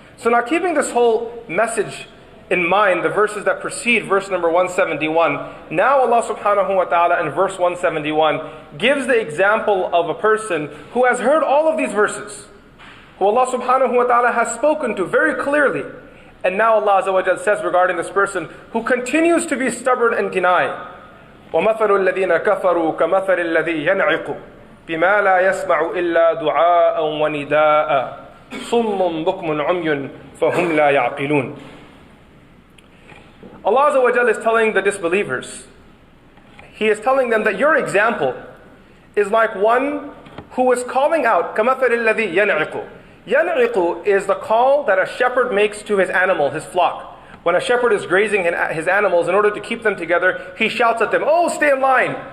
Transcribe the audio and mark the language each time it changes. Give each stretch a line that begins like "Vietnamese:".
English: So now, keeping this whole message in mind, the verses that precede verse number 171, now Allah subhanahu wa ta'ala in verse 171 gives the example of a person who has heard all of these verses, who Allah subhanahu wa ta'ala has spoken to very clearly. And now Allah Azza wa Jal says regarding this person who continues to be stubborn and deny,
Arabic: وَمَثَلُ الَّذِينَ كَفَرُوا كَمَثَلِ الَّذِي يَنْعِقُ بِمَا لَا يَسْمَعُ إِلَّا دُعَاءً وَنِدَاءً صُمٌّ بُكْمٌ عُمْيٌ فَهُمْ لَا يَعْقِلُونَ.
English: Allah Azza wa Jal is telling the disbelievers, He is telling them that your example is like one who is calling out,
Arabic: كَمَثَلِ الَّذِي يَنْعِقُ.
English: Yan'iqu is the call that a shepherd makes to his animal, his flock. When a shepherd is grazing his animals, in order to keep them together, he shouts at them, oh, stay in line.